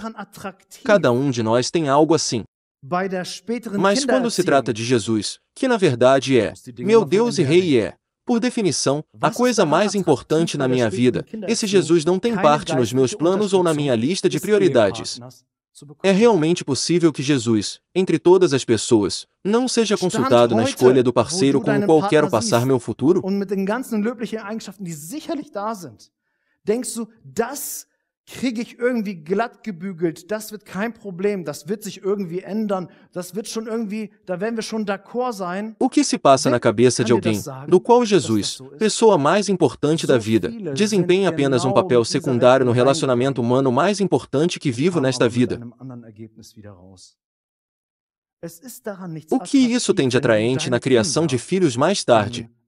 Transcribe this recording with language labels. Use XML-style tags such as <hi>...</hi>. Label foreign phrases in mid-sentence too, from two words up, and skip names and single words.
<pt>Cada um de nós tem algo assim. Mas quando se trata de Jesus, que na verdade é meu Deus e Rei e é, por definição, a coisa mais importante na minha vida, esse Jesus não tem parte nos meus planos ou na minha lista de prioridades. É realmente possível que Jesus, entre todas as pessoas, não seja consultado na escolha do parceiro com o qual quero passar meu futuro?</pt> <de>Denkst du, das kriege ich irgendwie glatt gebügelt, das wird kein Problem, das wird sich irgendwie ändern, das wird schon irgendwie, da werden wir schon d'accord sein.</de> <pt>O que se passa na cabeça de alguém, no qual Jesus, pessoa mais importante da vida, desempenha apenas um papel secundário no relacionamento humano mais importante que vivo nesta vida? O que isso tem de atraente na criação de filhos mais tarde?</pt>